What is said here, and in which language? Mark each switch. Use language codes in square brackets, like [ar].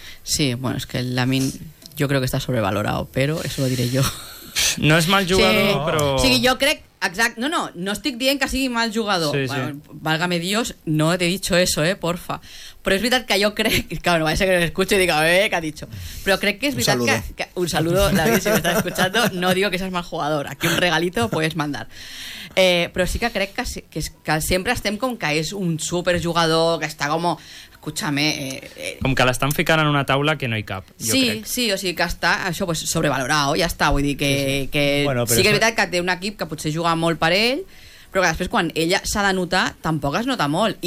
[ca] Sí, bueno, és que el Lamine jo crec que està sobrevalorat, però això ho diré jo. No és mal jugador, sí. Però... O sigui, jo crec, exacte, no estic dient que sigui mal jugador. Sí, bueno, sí. [es] Válgame Dios, no te he dicho eso, porfa. [ca] Però és veritat que jo crec... Claro, va ser que no l'escucho i dic, [es] que ha dicho. [ca] Però crec que és veritat que... [es] Un saludo, [ca] David, si m'estàs escuchando. [es] No digo que seas mal jugador. Aquí un regalito puedes mandar. [ca] Però sí que crec que sempre estem com que és un superjugador, que està com... [es] Escúchame... [ca] Com que l'estan ficant en una taula que no hi cap, jo sí, crec. Sí, o sigui que està això, pues, sobrevalorado, ja està. Vull dir que sí que és veritat que té un equip que potser juga molt per ell, però que després quan ella s'ha de notar, tampoc es nota molt.